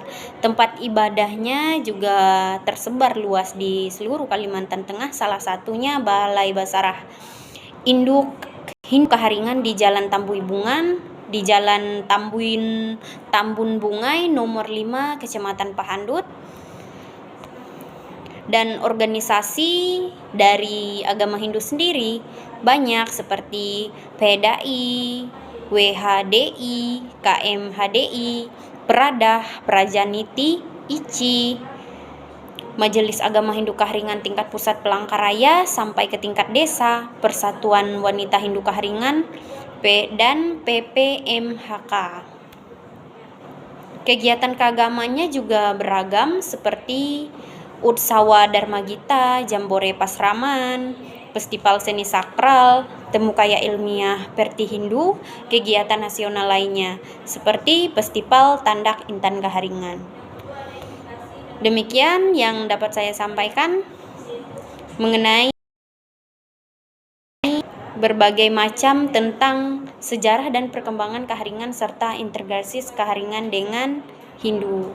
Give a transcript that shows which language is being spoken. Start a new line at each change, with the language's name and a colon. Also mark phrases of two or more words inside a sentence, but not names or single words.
Indonesian: Tempat ibadahnya juga tersebar luas di seluruh Kalimantan Tengah, salah satunya Balai Basarah Induk Hindu Kaharingan di Jalan Tambuibungan, di Jalan Tambun Bungai nomor 5 Kecamatan Pahandut. Dan organisasi dari agama Hindu sendiri banyak seperti PDI, WHDI, KMHDI, Peradah, Prajaniti, ICI, Majelis Agama Hindu Kaharingan tingkat pusat Palangkaraya sampai ke tingkat desa, Persatuan Wanita Hindu Kaharingan, dan PPMHK. Kegiatan keagamannya juga beragam seperti Utsawa Dharma Gita, Jambore Pasraman, Festival Seni Sakral, Temu Kaya Ilmiah Perti Hindu, kegiatan nasional lainnya seperti Festival Tandak Intan Kaharingan. Demikian yang dapat saya sampaikan mengenai berbagai macam tentang sejarah dan perkembangan Kaharingan serta integrasi Kaharingan dengan Hindu.